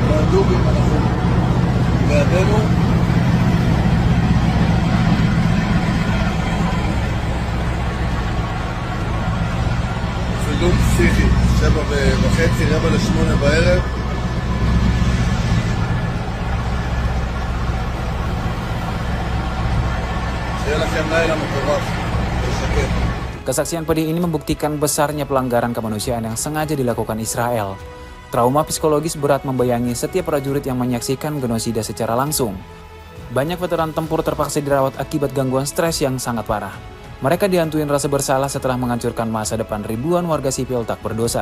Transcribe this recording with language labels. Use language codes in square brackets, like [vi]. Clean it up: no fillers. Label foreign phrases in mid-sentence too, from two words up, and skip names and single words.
[he] בדיוק אם אנחנו בידינו. צילום פסיכי, 7:30, 7:45 בערב. שיהיה לכם לילה מטורף ושקט. [id] Kesaksian pedih ini membuktikan besarnya pelanggaran kemanusiaan yang sengaja dilakukan Israel. Trauma psikologis berat membayangi setiap prajurit yang menyaksikan genosida secara langsung. Banyak veteran tempur terpaksa dirawat akibat gangguan stres yang sangat parah. Mereka dihantui rasa bersalah setelah menghancurkan masa depan ribuan warga sipil tak berdosa.